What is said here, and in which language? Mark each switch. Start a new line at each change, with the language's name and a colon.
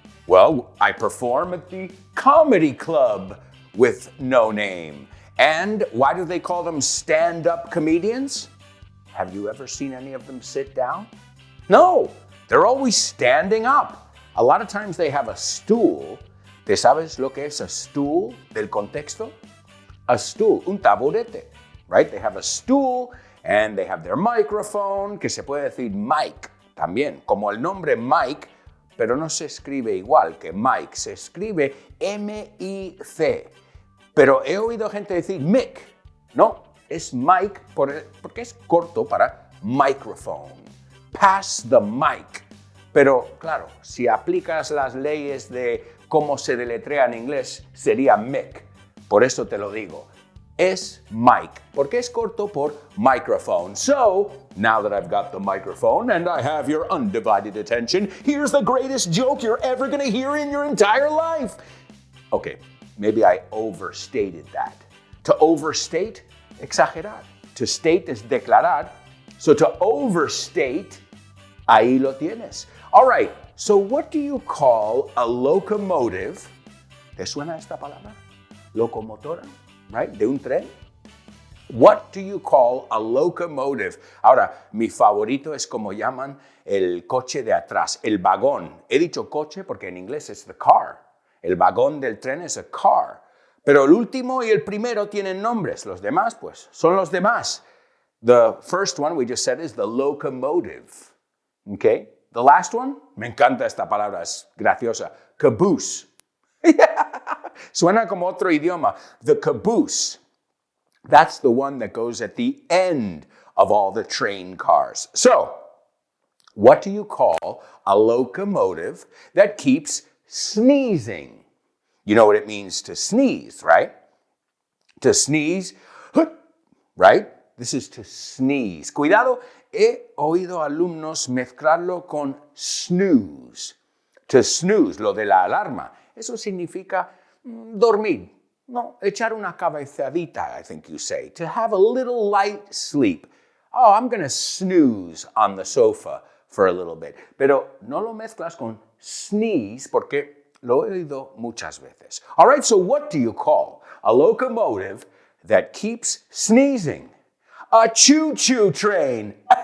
English: Well, I perform at the comedy club with no name. And why do they call them stand-up comedians? Have you ever seen any of them sit down? No, they're always standing up. A lot of times they have a stool,
Spanish: ¿Te sabes lo que es
English: a stool del contexto?
Spanish: A stool, un taburete, right?
English: They have a stool and they have their microphone,
Spanish: que se puede decir mic también, como el nombre Mike, pero no se escribe igual que Mike, se escribe M-I-C. Pero he oído gente decir Mic, no, es Mike porque es corto para microphone.
English: Pass the mic.
Spanish: Pero claro, si aplicas las leyes de cómo se deletrea en inglés, sería Mic. Por eso te lo digo. Es mic, porque es corto por microphone.
English: So, now that I've got the microphone and I have your undivided attention, here's the greatest joke you're ever going to hear in your entire life. Okay, maybe I overstated that. To overstate, exagerar. To state
Spanish: es declarar.
English: So to overstate,
Spanish: ahí lo tienes.
English: All right, so what do you call a locomotive?
Spanish: ¿Te suena esta palabra? Locomotora. Right? De un tren.
English: What do you call a locomotive?
Spanish: Ahora, mi favorito es como llaman el coche de atrás, el vagón. He dicho coche porque en inglés es the car. El vagón del tren es a car. Pero el último y el primero tienen nombres. Los demás, pues, son los demás.
English: The first one we just said is the locomotive. Okay? The last one,
Spanish: me encanta esta palabra, es graciosa. Caboose. Suena como otro idioma.
English: The caboose. That's the one that goes at the end of all the train cars. So, what do you call a locomotive that keeps sneezing? You know what it means to sneeze, right? To sneeze, right? This is to sneeze.
Spanish: Cuidado, he oído alumnos mezclarlo con snooze. To snooze, lo de la alarma. Eso significa dormir. No, echar una cabezadita,
English: I think you say. To have a little light sleep. Oh, I'm going to snooze on the sofa for a little bit.
Spanish: Pero no lo mezclas con sneeze porque lo he oído muchas veces.
English: All right, so what do you call a locomotive that keeps sneezing? A choo-choo train.